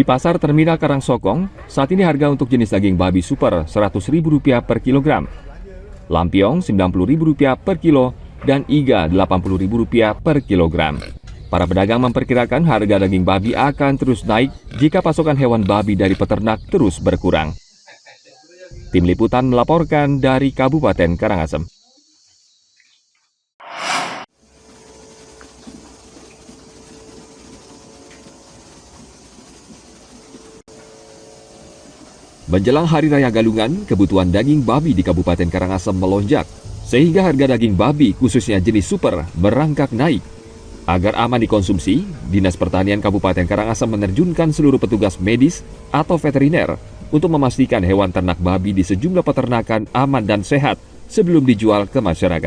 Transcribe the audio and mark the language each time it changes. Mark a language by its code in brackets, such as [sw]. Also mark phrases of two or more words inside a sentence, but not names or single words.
[id] Di pasar Terminal Karangsokong, saat ini harga untuk jenis daging babi super Rp100.000 per kilogram, lampion Rp90.000 per kilo, dan iga Rp80.000 per kilogram. Para pedagang memperkirakan harga daging babi akan terus naik jika pasokan hewan babi dari peternak terus berkurang. Tim Liputan melaporkan dari Kabupaten Karangasem. Menjelang Hari Raya Galungan, kebutuhan daging babi di Kabupaten Karangasem melonjak, sehingga harga daging babi khususnya jenis super merangkak naik. Agar aman dikonsumsi, Dinas Pertanian Kabupaten Karangasem menerjunkan seluruh petugas medis atau veteriner untuk memastikan hewan ternak babi di sejumlah peternakan aman dan sehat sebelum dijual ke masyarakat.